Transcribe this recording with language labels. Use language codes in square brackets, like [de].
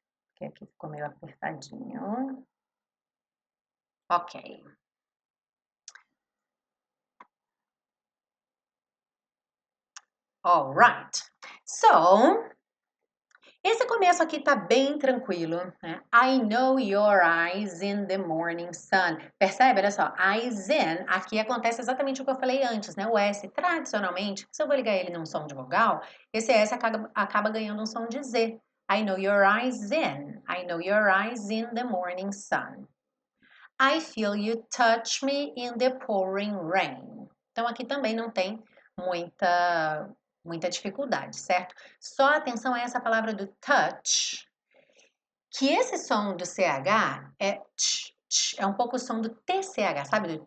[pt] Porque aqui ficou meio apertadinho. Ok. [en] All right. So, [pt] esse começo aqui tá bem tranquilo, né? [en] I know your eyes in the morning sun. [pt] Percebe? Olha só, [en] eyes in, [pt] aqui acontece exatamente o que eu falei antes, né? O S, tradicionalmente, se eu vou ligar ele num som de vogal, esse S acaba ganhando um som de Z. [en] I know your eyes in. I know your eyes in the morning sun. I feel you touch me in the pouring rain. [pt] Então, aqui também não tem muita dificuldade, certo? Só atenção a essa palavra do touch, que esse som do CH é tch, tch, é um pouco o som do TCH, sabe?